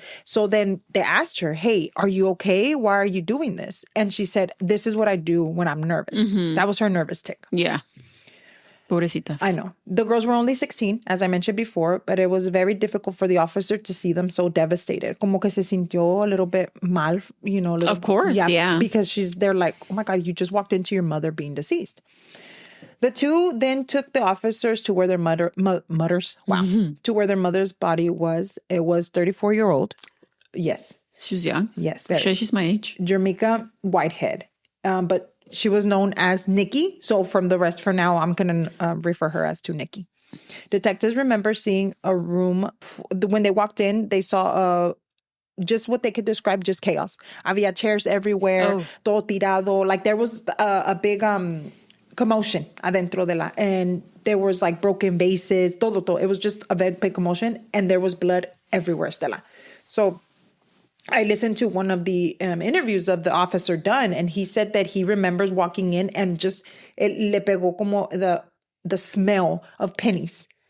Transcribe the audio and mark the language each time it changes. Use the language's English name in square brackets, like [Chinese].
[English] So then they asked her, hey, are you okay? Why are you doing this? And she said, this is what I do when I'm nervous. That was her nervous tick. Yeah. [Spanish] Pobrecitas. [English] I know. The girls were only 16, as I mentioned before, but it was very difficult for the officer to see them so devastated. [Spanish] Como que se sintió [English] a little bit [Spanish] mal, [English] Of course, yeah. Because they're like, oh my God, you just walked into your mother being deceased. The two then took the officers to where their to where their mother's body was. It was 34-year-old. Yes. She was young. Yes. She's my age. Jasmiyah Whitehead. But she was known as Nikki. So for now, I'm going to refer her as to Nikki. Detectives remember seeing a room. When they walked in, they saw just what they could describe, just chaos. [Spanish] Había [English] chairs everywhere, [Spanish] todo tirado. [English] Like there was a big commotion [Spanish] adentro de la. [English] And there was like broken vases, [Spanish] todo. [English] It was just a big commotion. And there was blood everywhere, Stella. So I listened to one of the interviews of the officer Dunn, and he said that he remembers walking in and just [Spanish] le pegó como [English] the smell of pennies.